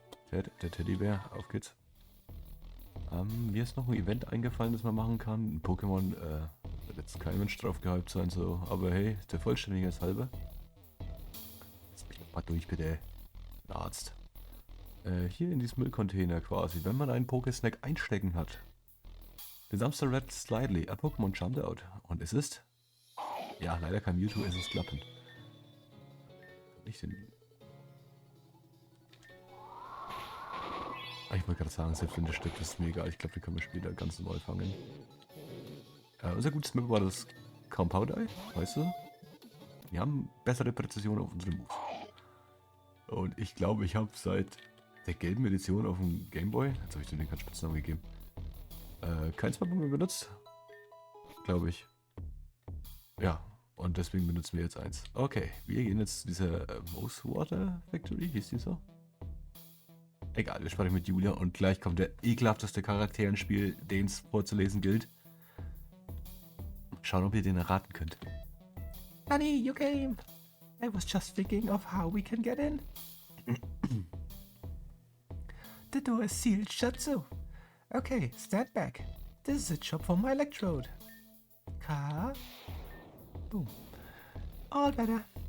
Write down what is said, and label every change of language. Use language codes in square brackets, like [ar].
[de] Ted, der Teddybär, auf geht's. Mir ist noch ein Event eingefallen, das man machen kann. Ein Pokémon, wird jetzt kein Mensch drauf gehypt sein, so. Aber hey, der Vollständigkeit halber. Lass mich doch mal durch, bitte. Arzt. Hier in diesem Müllcontainer quasi, wenn man einen Pokésnack einstecken hat. [en] The dumpster red slightly, a Pokémon jumped out. [de] Und es ist? Ja, leider kein Mewtwo, es ist Klappen. Nicht den. Ich wollte gerade sagen, selbst wenn der stirbt, ist mir egal. Ich glaube, den können wir später ganz normal fangen. Unser gutes Map war das Compound Eye, weißt du? Wir haben bessere Präzision auf unsere Moves. Und ich glaube, ich habe seit der gelben Edition auf dem Gameboy, jetzt habe ich den keinen Spitznamen gegeben, keins mehr benutzt. Glaube ich. Ja, und deswegen benutzen wir jetzt eins. Okay, wir gehen jetzt zu dieser Mosewater Factory, hieß die so? Egal, wir sprechen mit Julia und gleich kommt der ekelhafteste Charakter ins Spiel, den es vorzulesen gilt. Schauen, ob ihr den erraten könnt. [en] Honey, you came. I was just thinking of how we can get in. The door is sealed shut, so. Okay, stand back. This is a job for my electrode. Car. Boom. All better.